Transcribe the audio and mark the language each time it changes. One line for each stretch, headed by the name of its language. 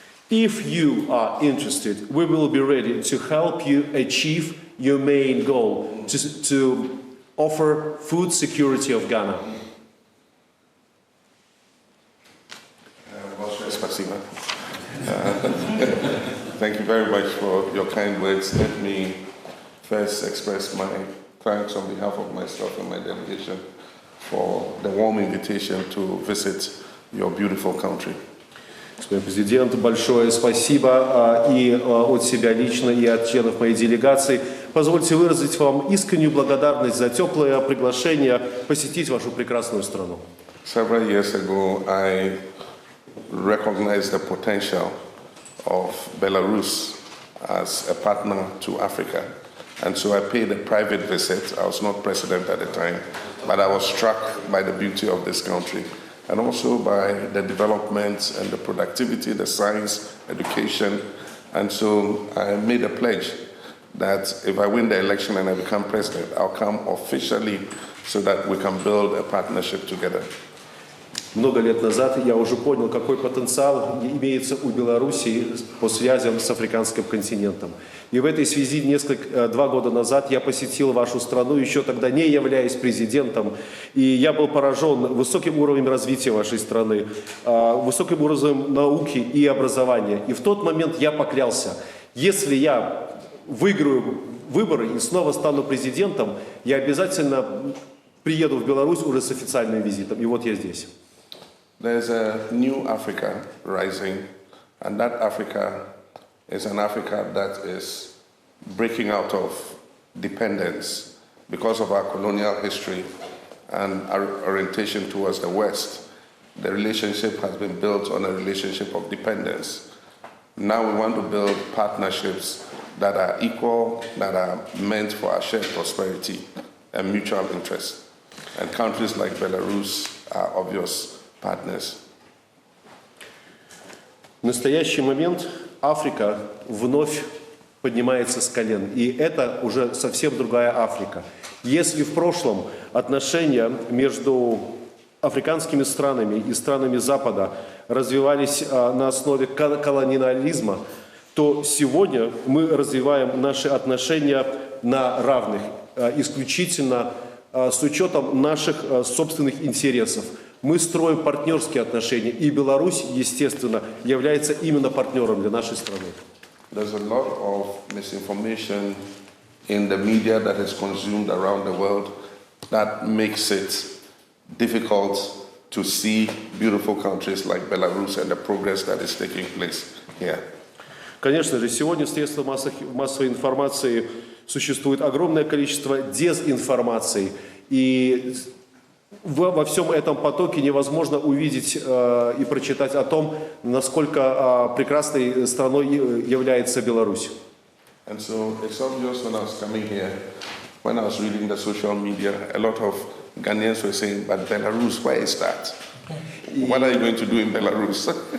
English: If you are interested, we will be ready to help you achieve your main goal, to offer food security of Ghana.
Russian: Спасибо.
English: Thank you very much for your kind words. Let me first express my thanks on behalf of myself and my delegation for the warm invitation to visit your beautiful country.
Russian: Господин президент, большое спасибо и от себя лично, и от членов моей делегации. Позвольте выразить вам искреннюю благодарность за теплое приглашение посетить вашу прекрасную страну.
English: Several years ago, I recognized the potential of Belarus as a partner to Africa. And so I paid a private visit. I was not president at the time, but I was struck by the beauty of this country and also by the developments and the productivity, the science, education. And so I made a pledge that if I win the election and I become president, I'll come officially so that we can build a partnership together.
Russian: Много лет назад я уже понял, какой потенциал имеется у Белоруссии по связям с африканским континентом. И в этой связи 2 года назад я посетил вашу страну, еще тогда не являясь президентом, и я был поражен высоким уровнем развития вашей страны, высоким уровнем науки и образования. И в тот момент я поклялся, если я выиграю выборы и снова стану президентом, я обязательно приеду в Беларусь уже с официальным визитом. И вот я здесь.
English: There's a new Africa rising, and that Africa is an Africa that is breaking out of dependence because of our colonial history and our orientation towards the West. The relationship has been built on a relationship of dependence. Now we want to build partnerships that are equal, that are meant for our shared prosperity and mutual interest. And countries like Belarus are obvious partners.
Russian: В настоящий момент Африка вновь поднимается с колен, и это уже совсем другая Африка. Если в прошлом отношения между африканскими странами и странами Запада развивались на основе колониализма, то сегодня мы развиваем наши отношения на равных, исключительно с учетом наших собственных интересов. Мы строим партнерские отношения, и Беларусь, естественно, является именно партнером для нашей страны.
English: There's a lot of misinformation in the media that is consumed around the world that makes it difficult to see beautiful countries like Belarus and the progress that is taking place here.
Russian: Конечно же, сегодня в средствах массовой информации существует огромное количество дезинформации, и во всем этом потоке невозможно увидеть и прочитать о том, насколько прекрасной страной является Беларусь.
English: And so it's obvious when I was coming here, when I was reading the social media, a lot of Ghanaians were saying, but Belarus, where is that? What are you going to do in Belarus?